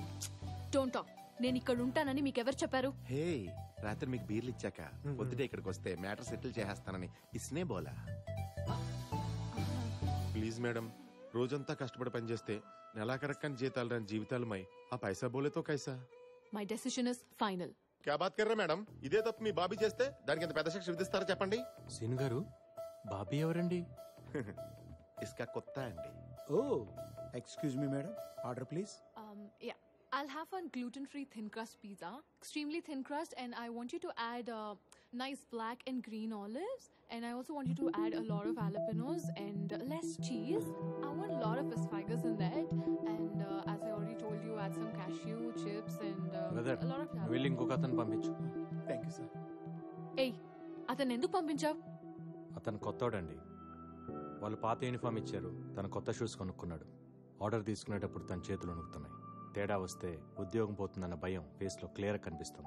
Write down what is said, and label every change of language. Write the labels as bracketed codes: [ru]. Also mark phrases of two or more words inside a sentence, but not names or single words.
[en] don't talk. [te] నేను ఇక్కడ ఉంటానని మీకెవరు చెప్పారు? హే, రాత్రి మీకు బీర్లు ఇచ్చాక పొద్దుటే ఇక్కడికి వస్తే [en] matter settle [te] చేసేస్తానని [hi] इसने बोला. [en] please madam, [te] రోజంతా కష్టపడి పనిచేస్తే నెలాఖరక్కని జీతాలు రాని జీవితాలమై ఆ [hi] पैसा बोलेतो कैसा. [en] My decision is final. [hi] क्या बात कर्रा मेडम? [te] ఇదే తప్పు మీ బాబీ చేస్తే దానికి ఎంత పెద్ద శిక్ష విధిస్తారో చెప్పండి. సీన్ గారు, బాబీ ఎవరండి? ఇస్కా కొత్త అండి. [en] O excuse me madam, order please. Yeah, I'll have one gluten-free thin crust pizza, extremely thin crust, and I want you to add nice black and green olives, and I also want you to add a lot of jalapenos and less cheese. I want a lot of asparagus in that, and as I already told you, add some cashew chips and a lot of jalapenos. [te] వెళ్ళి ఇంకొక అతను పంపించు. [en] Thank you sir. [te] ఏయ్, అతను ఎందుకు పంపించావు? అతను కొత్తోడండి. వాళ్ళు పాత యూనిఫామ్ ఇచ్చారు, తన కొత్త షూస్ కొనుక్కున్నాడు. ఆర్డర్ తీసుకునేటప్పుడు తన చేతులు వణుకుతున్నాయి. తేడా వస్తే ఉద్యోగం పోతుందన్న భయం ఫేస్ లో క్లియర్ కనిపిస్తుంది.